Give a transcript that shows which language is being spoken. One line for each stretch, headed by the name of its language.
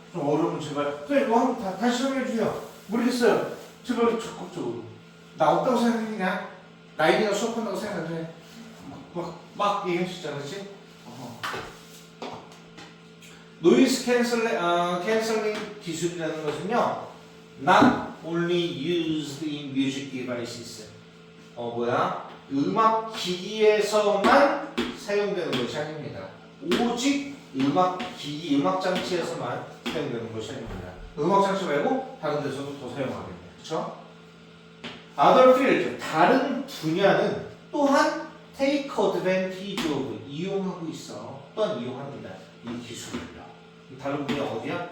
Korean: 좀 어려우면 제발 선생님 이거 한번 다시 설명해 주세요. 모르겠어요. 제발 적극적으로. 나 없다고 생각했냐? 나이가 수업한다고 생각해. 막 얘기할 수 있잖아, 그렇지? 노이즈 캔슬링 기술이라는 것은요
English: not only used in music devices.
Korean: 음악 기기에서만 사용되는 것이 아닙니다. 오직 음악 기기, 음악 장치에서만 사용되는 것이 아닙니다. 음악 장치 말고 다른 데서도 더 사용하겠네요. 그렇죠?
English: Other field,
Korean: 다른 분야는 또한
English: take advantage of,
Korean: 이용하고 있어. 또한 이용합니다. 이 기술을요. 다른 분야 어디야?